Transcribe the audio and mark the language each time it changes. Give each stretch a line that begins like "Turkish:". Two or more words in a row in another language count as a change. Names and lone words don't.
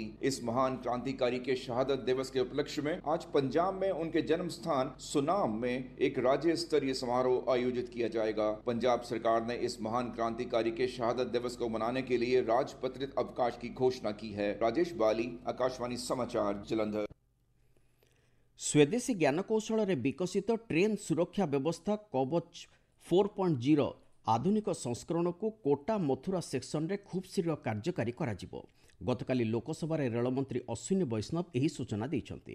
Hindi: इस महान क्रांतिकारी के शहादत दिवस के उपलक्ष्य में आज पंजाब में उनके जन्म स्थान सुनाम में एक राज्य स्तरीय समारोह आयोजित किया जाएगा। पंजाब सरकार ने इस महान क्रांतिकारी के शहादत दिवस को मनाने के लिए राजपत्रित अवकाश की घोषणा की है। राजेश बाली, आकाशवाणी समाचार, जलंधर।
Odia: ସ୍ୱଦେଶୀ ଜ୍ଞାନକୌଶଳରେ ବିକଶିତ ଟ୍ରେନ୍ ସୁରକ୍ଷା ବ୍ୟବସ୍ଥା କବଚ 4.0 ଆଧୁନିକ ସଂସ୍କରଣକୁ କୋଟା ମଥୁରା ସେକ୍ସନରେ ଖୁବ୍ ଶୀଘ୍ର କାର୍ଯ୍ୟକାରୀ କରାଯିବ। ଗତକାଲି ଲୋକସଭାରେ ରେଳମନ୍ତ୍ରୀ ଅଶ୍ୱିନୀ ବୈଷ୍ଣବ ଏହି ସୂଚନା ଦେଇଛନ୍ତି।